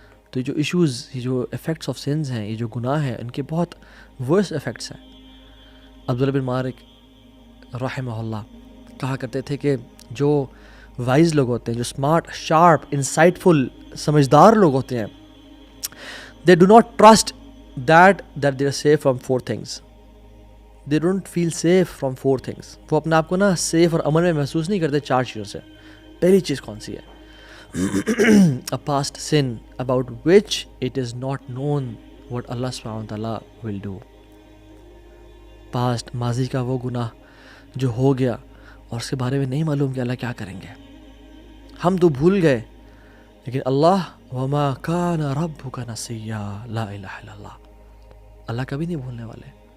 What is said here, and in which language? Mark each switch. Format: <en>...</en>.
<ur>تو یہ جو ایشوز، یہ جو افیکٹس آف سنز ہیں، یہ جو گناہ ہیں، ان کے بہت ورس افیکٹس ہیں. عبداللہ بن مالک رحمہ اللہ کہا کرتے تھے کہ جو وائز لوگ ہوتے ہیں، جو اسمارٹ، شارپ، انسائٹ فل، سمجھدار لوگ ہوتے ہیں،</ur> <en>They do not trust that they are safe from 4 things. They don't feel safe from 4 things.</en> <ur>وہ اپنے آپ کو نا سیف اور امن میں محسوس نہیں کرتے 4 چیزوں سے. پہلی چیز کون سی ہے؟</ur> <en>A past sin about which it is not known what Allah subhanahu wa ta'ala will do.</en> <ur>Past ماضی کا وہ گناہ جو ہو گیا اور اس کے بارے میں نہیں معلوم کہ اللہ کیا کریں گے. ہم تو بھول گئے لیکن اللہ</ur> <ar>وما کان ربک نسیا لا الہ الا اللہ،</ar> <ur>اللہ کبھی نہیں بھولنے والے.</ur>